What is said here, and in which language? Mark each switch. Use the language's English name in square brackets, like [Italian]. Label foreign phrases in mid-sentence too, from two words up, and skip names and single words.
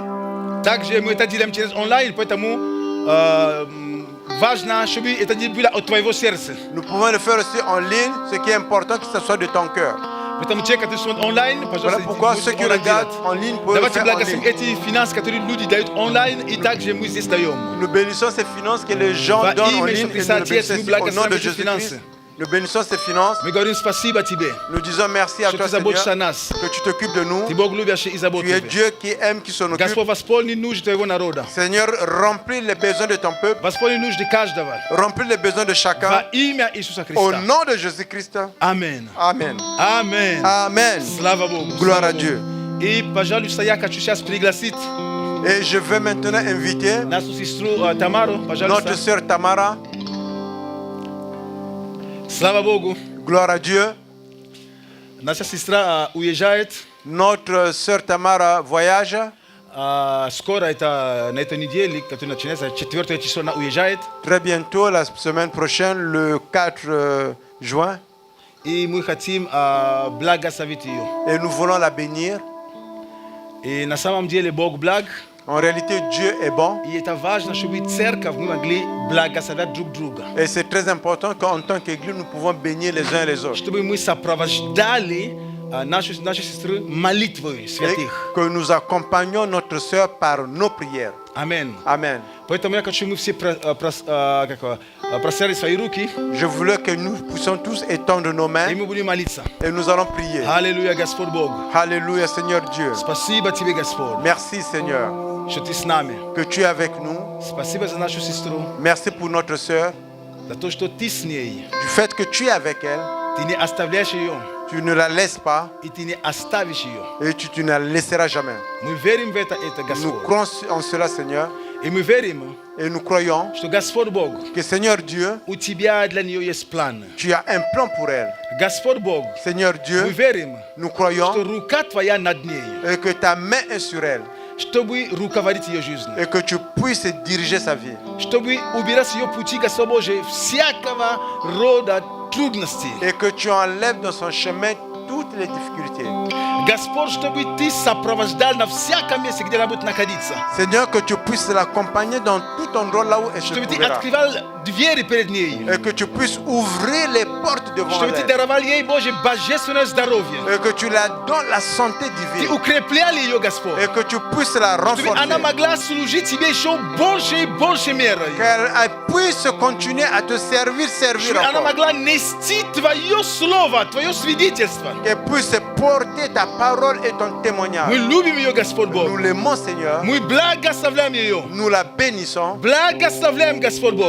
[Russian] также мы это делаем через онлайн, поэтому важно, чтобы это не было от твоего сердца. [French] nous pouvons le faire aussi en ligne. Ce qui est important, que ce soit de ton cœur. [Russian] Поэтому те, которые смотрят онлайн, [French] Voilà [Russian] пожалуйста, [French] pourquoi [Russian] можете [French] ceux qui [Russian] онлайн [French] regardent [Russian] делать. [French] en ligne peuvent le [Russian] Давайте [French] faire en [Russian] благословим [French] ligne. [Russian] эти финансы, которые люди дают онлайн, и также мы здесь даем. [French] Nous bénissons ces finances que les gens [Russian] Va [French] donnent en [Russian] imя [French] ligne et [Russian] Иисуса [French] nous le [Russian] Отец, [French] bénissons [Russian] мы [French] ici. Au nom de [Russian] благословим эти [French] Jésus-Christ. [Russian] финансы. [French] Nous bénissons ces finances. [Russian] Мы говорим спасибо Тебе, [French] Nous disons merci à [Russian] что [French] toi, [Russian] Ты заботишься о [French] Seigneur, [Russian] нас. [French] que tu t'occupes de nous. [Russian] Ты Бог любящий и [French] Tu es [Russian] заботливый. [French] Dieu qui aime, qui s'en occupe. [Russian] Господь, восполни нужды Твоего народа. [French] Seigneur, remplis les besoins de ton peuple. [Russian] Восполни нужды каждого. [French] Remplis les besoins de [Russian] Во [French] chacun. [Russian] имя Иисуса [French] Au [Russian] Христа. [French] nom de Jésus-Christ. [Russian] Аминь. [French] Amen. [Russian] Аминь. [French] Amen. [Russian] Слава Богу. [French] Gloire [Russian] Слава [French] à Dieu. [Russian] Богу. И, пожалуйста, я хочу сейчас пригласить [French] Et je veux maintenant inviter [Russian] нашу сестру Тамару, [French] notre [Russian] пожалуйста. [French] sœur Tamara. [Russian] Слава Богу. [French] Gloire à Dieu. [Russian] Наша сестра уезжает. [French] Notre sœur Tamara voyage. [Russian] Скоро, это на этой неделе, которая начинается, 4 число, она уезжает. [French] Très bientôt, la semaine prochaine, le 4 juin. [Russian] И мы хотим благословить ее. [French] Et nous voulons la bénir. [Russian] И на самом деле Бог благ. [French] En réalité, Dieu est bon. [Russian] И это важно, чтобы церковь мы могли благословлять друг друга. [French] Et c'est très important qu'en tant qu'Église, nous pouvons bénir les uns les autres. [Russian] Чтобы мы сопровождали наши сестры молитвой [French] Et [Russian] святых. [French] que nous accompagnions notre sœur par nos prières. [Russian] Аминь. [French] Amen. [Russian] Поэтому я хочу, мы все простерли свои руки, [French] Je voulais que nous puissions tous étendre nos [Russian] и [French] mains [Russian] мы будем молиться. [French] et nous allons prier. [Russian] Аллилуйя, Господь Бог. [French] Alléluia, Seigneur Dieu. [Russian] Спасибо тебе, Господь, [French] Merci, Seigneur, [Russian] что ты с нами. [French] que tu es avec nous. [Russian] Спасибо за нашу сестру, [French] Merci pour notre sœur. [Russian] за то, что ты с ней. [French] Du fait que tu es avec elle, [Russian] Ты не оставляешь ее, [French] tu ne la laisses pas [Russian] и ты не оставишь ее. [French] et tu ne la laisseras jamais. [Russian] Мы верим в это, [French] Nous [Russian] Господь. [French] croyons en cela, Seigneur, [Russian] И мы верим, [French] et nous croyons [Russian] что Господь Бог, [French] que, Seigneur Dieu, [Russian] у тебя для нее есть план. [French] tu as un plan pour elle. [Russian] Господь Бог, [French] Seigneur [Russian] мы [French] Dieu, [Russian] верим, [French] nous [Russian] что [French] croyons [Russian] рука твоя над ней, [French] et que ta main est sur elle [Russian] чтобы руководить ее жизнью. [French] et que tu puisses diriger sa vie [Russian] Чтобы убирать с ее пути, Господь Божий, всякого рода трудностей. [French] et que tu enlèves dans son chemin toutes les difficultés. [Russian] Господь, чтобы ты сопровождал на всяком месте, где она будет находиться. [French] Seigneur, que tu puisses l'accompagner dans tout endroit là où elle se [Russian] Чтобы ты [French] trouvera. [Russian] открывал двери перед ней. [French] Et que tu puisses ouvrir les portes devant [Russian] Чтобы ты [French] elle. [Russian] даровал ей, Боже, божественное здоровье. [French] Et que tu la donnes la santé [Russian] Ты [French] divine. [Russian] укреплял ее, Господь. [French] Et que tu puisses la [Russian] Чтобы она [French] renforcer. [Russian] могла служить тебе еще больше и больше мерой. [French] Qu'elle puisse continuer à te servir [Russian] Чтобы она [French] encore. [Russian] могла нести Твое Слово, Твое свидетельство. [French] Qu'elle puisse porter ta parole et ton [Russian] Мы [French] témoignage. [Russian] любим ее, Господь Бог. [French] Nous l'aimons, Seigneur. [Russian] Мы благословляем ее. [French] Nous la bénissons. [Russian] Благословляем, Господь Бог.